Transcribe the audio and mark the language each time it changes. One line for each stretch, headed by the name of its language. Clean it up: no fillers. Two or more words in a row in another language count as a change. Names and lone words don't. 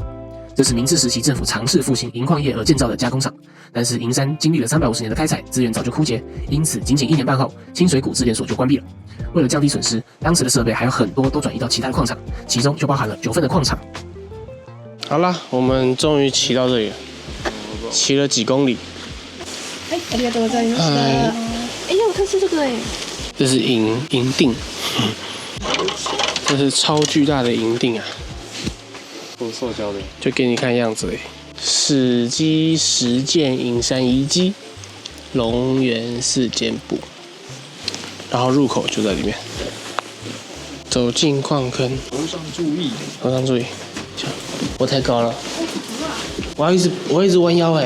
Chinese: 這是明治時期政府嘗試復興銀礦業而建造的加工廠，但是銀山經歷了350年的開採，資源早就枯竭，因此僅僅1年半後，清水谷製煉所就關閉了。為了降低損失，當時的設備還有很多都轉移到其他的礦場，其中就包含了9份的礦場。好啦，我們終於騎到這裡了，騎了幾公里。
Japanese: ありがとうございました。
Chinese: 我看是這個哎，這是銀锭，這是超巨大的銀锭啊！塑膠的，就給你看樣子嘞。史跡石見銀山遺跡，龍源4間部，然後入口就在裡面。走進礦坑，頭上注意，頭上注意，我太高了，我要一直彎腰哎。